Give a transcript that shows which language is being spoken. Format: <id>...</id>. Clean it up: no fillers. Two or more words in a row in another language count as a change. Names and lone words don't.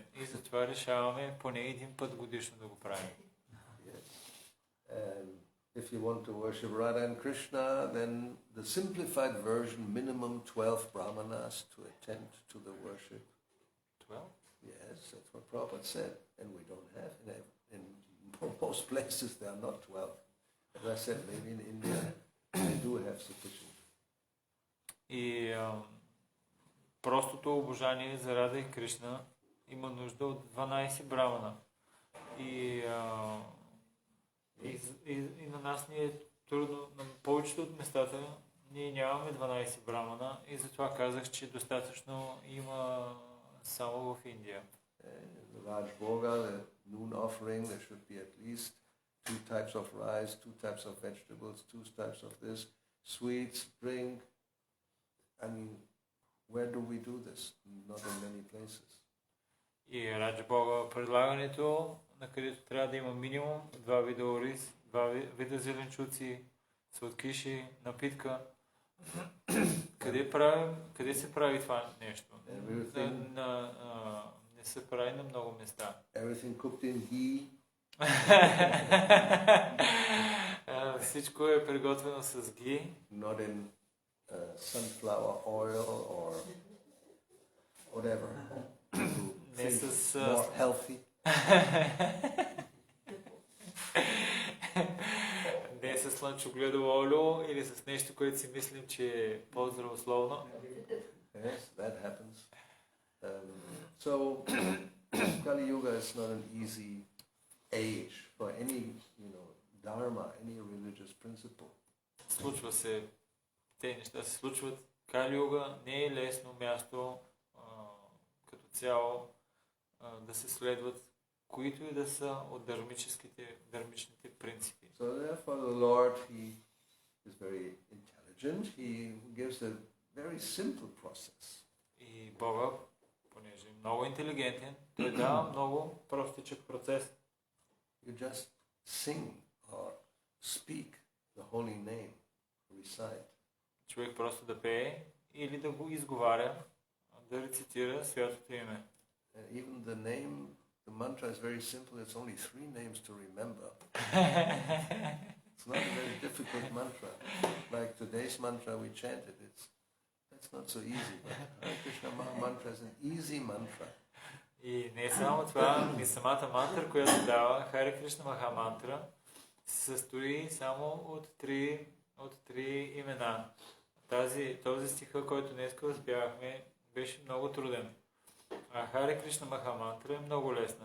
<bg>И затова решаваме поне един път годишно да го правим.</bg> <en>If you want to worship Radha and Krishna, then the simplified version, minimum 12 brahmanas to attend to the worship. 12? Yes, that's what Prabhupada said. And we don't have, in most places there are not 12. As I said, maybe in India they do have sufficient.</en> <bg>И простото обожание за Рада и Кришна има нужда от 12 брамана. И на нас ни е трудно, на повечето от местата ние нямаме 12 брамана и затова казах, че достатъчно има само в Индия.</bg> <en>The Raj Bhoga, the noon offering, there should be at least 2 types of rice, 2 types of vegetables, 2 types of this, sweets, drink. I mean, where do we do this? Not in many places.</en> <bg>И Раджа Бога предлагането на където трябва да има минимум 2 вида ориз, 2 вида зеленчуци, сладкиши, напитка. Къде се прави това нещо? Не се прави на много места.</bg> <en>Everything cooked in ghee.</en> <bg>Всичко е приготвено с ги.</bg> <en>Not in sunflower oil or whatever.</en> <bg>Не с</bg> <en>more healthy.</en> <bg>Не с слънчогледово олио или с нещо, което си мислим, че е по-здравословно.</bg> <en>Yes, that happens. So Kali Yuga is not an easy age for any, dharma, any religious principle.</en> <bg>Случва се, те неща се случват. Кали Юга не е лесно място като цяло да се следват които и да са от дърмичните принципи.</bg> <en>So therefore the Lord, he is very intelligent. He gives a very simple process.</en> <bg>И Бога, понеже е много интелигентен, той дава много простичък процес.</bg> <en>You just sing or speak the holy name, recite.</en> <bg>Човек просто да пее или да го изговаря, да рецитира святото име.</bg> <en>Even the mantra is very simple. It's only 3 names to remember. It's not a very difficult mantra. Like today's mantra we chanted. That's not so easy. But Hare Krishna Maha mantra is an easy mantra.</en> <bg>И не само това, и самата мантра, която дава, Харе Кришна Маха мантра, се състои само от три имена. Този стиха, който днес разпявахме, беше много труден. А Харе Кришна Маха мантра е много лесна.</bg>